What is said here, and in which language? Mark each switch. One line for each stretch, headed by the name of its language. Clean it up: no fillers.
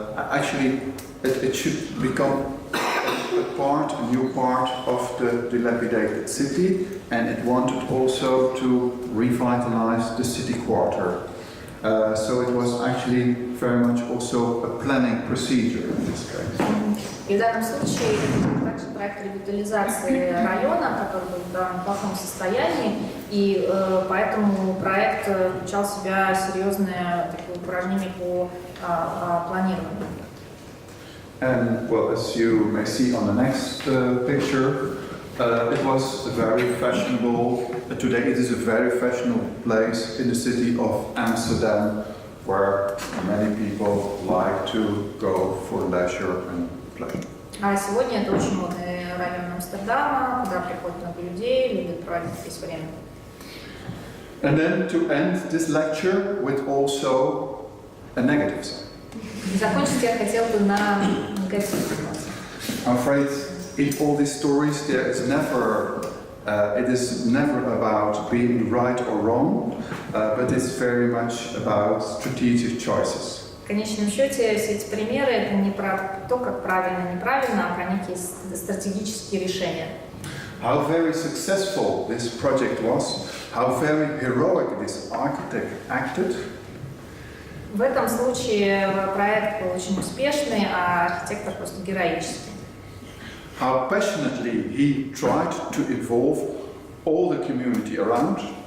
English: Actually, it should become a new part of the dilapidated city, and it wanted also to revitalize the city quarter. So it was actually very much also a planning procedure in this case.
Russian: И в данном случае это также проект ревитализации района, который был в довольно плохом состоянии, и поэтому проект включал в себя серьезные такие упражнения по планированию.
English: And well, as you may see on the next picture, it was a very fashionable. Today, it is a very fashionable place in the city of Amsterdam, where many people like to go for leisure and play.
Russian: А сегодня это очень модный район Амстердама, куда приходят много людей, любят проводить здесь время.
English: And then to end this lecture with also a negative side.
Russian: Закончить я хотела бы на негативной ноте.
English: I'm afraid in all these stories there is never, it is never about being right or wrong, but it's very much about strategic choices.
Russian: В конечном счете все эти примеры это не про то, как правильно и неправильно, а про некие стратегические решения.
English: How very successful this project was, how very heroic this architect acted.
Russian: В этом случае проект был очень успешный, а архитектор просто героический.
English: How passionately he tried to involve all the community around.